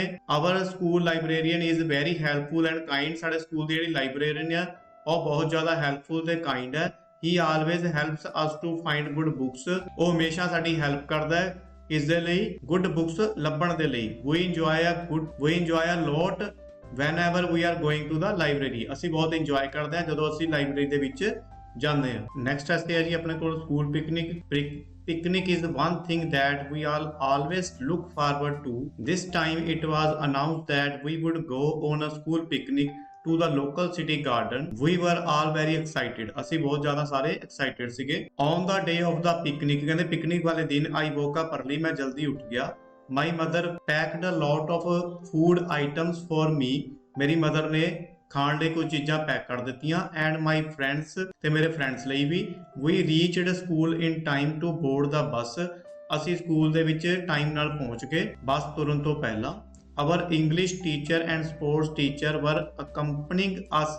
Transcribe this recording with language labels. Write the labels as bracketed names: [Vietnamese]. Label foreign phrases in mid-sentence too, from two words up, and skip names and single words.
[English] Our school librarian is very helpful and kind. [Punjabi] ਸਾਡੇ ਸਕੂਲ ਦੀ ਜਿਹੜੀ ਲਾਇਬ੍ਰੇਰੀਅਨ ਆ ਉਹ ਬਹੁਤ ਜ਼ਿਆਦਾ ਹੈਲਪਫੁਲ ਤੇ ਕਾਈਂਡ ਹੈ। [English] He always helps us to find good books. [Punjabi] ਉਹ ਹਮੇਸ਼ਾ ਸਾਡੀ ਹੈਲਪ ਕਰਦਾ ਹੈ ਇਸ ਦੇ ਲਈ [English] good books [Punjabi] ਲੱਭਣ ਦੇ ਲਈ। [English] We enjoy a lot whenever we are going to the library। [Punjabi] ਅਸੀਂ ਬਹੁਤ ਇੰਜੋਏ ਕਰਦੇ ਹਾਂ ਜਦੋਂ ਅਸੀਂ ਲਾਇਬ੍ਰੇਰੀ ਦੇ ਵਿੱਚ ਜਾਂਦੇ ਹਾਂ। [English] next essay [Punjabi] ਹੈ ਜੀ ਆਪਣੇ ਕੋਲ [English] school picnic. Picnic is one thing that we all always look forward to। This time it was announced that we would go on a school picnic to the local city garden। We were all very excited। [Punjabi] ਅਸੀਂ ਬਹੁਤ ਜ਼ਿਆਦਾ ਸਾਰੇ excited ਸੀਗੇ। [English] On the day of the picnic [Punjabi] ਕਹਿੰਦੇ ਪਿਕਨਿਕ ਵਾਲੇ ਦਿਨ [English] I woke up early। [Punjabi] ਮੈਂ ਜਲਦੀ ਉੱਠ ਗਿਆ। [English] My mother packed a lot of food items for me। [Punjabi] ਮੇਰੀ ਮਦਰ ਨੇ ਖਾਣ ਲਈ ਕੁਝ ਚੀਜ਼ਾਂ ਪੈਕ ਕਰ ਦਿੱਤੀਆਂ। [English] And my friends [Punjabi] ਤੇ ਮੇਰੇ ਫਰੈਂਡਸ ਲਈ ਵੀ। [English] We reached school in time to board the bus. [Punjabi] ਅਸੀਂ ਸਕੂਲ ਦੇ ਵਿੱਚ ਟਾਈਮ ਨਾਲ ਪਹੁੰਚ ਗਏ ਬੱਸ ਤੁਰਨ ਤੋਂ ਪਹਿਲਾਂ। [English] Our English teacher and sports teacher were accompanying us.